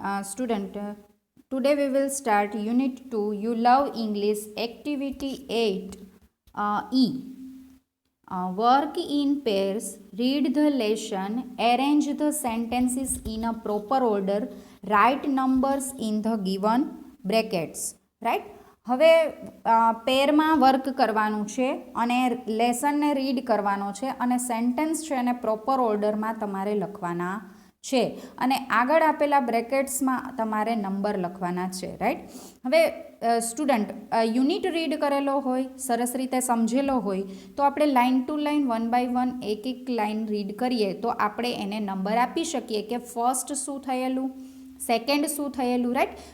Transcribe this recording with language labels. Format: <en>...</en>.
<en>Student, today we will start unit 2 you love English activity 8 E. Work in pairs, read the lesson, arrange the sentences in a proper order, write numbers in the given brackets. Right?</en> <gu>હવે પેરમાં work કરવાનું છે અને લેસનને read કરવાનો છે અને sentence છે એને proper ઓર્ડરમાં તમારે લખવાના છે અને આગળ આપેલા બ્રેકેટ્સમાં તમારે નંબર લખવાના છે. રાઈટ? હવે સ્ટુડન્ટ યુનિટ રીડ કરેલો હોય, સરસ રીતે સમજેલો હોય તો આપણે લાઇન ટુ લાઇન 1 બાય 1 એક એક લાઇન રીડ કરીએ તો આપણે એને નંબર આપી શકીએ કે ફર્સ્ટ શું થયેલું, સેકન્ડ શું થયેલું. રાઈટ?</gu>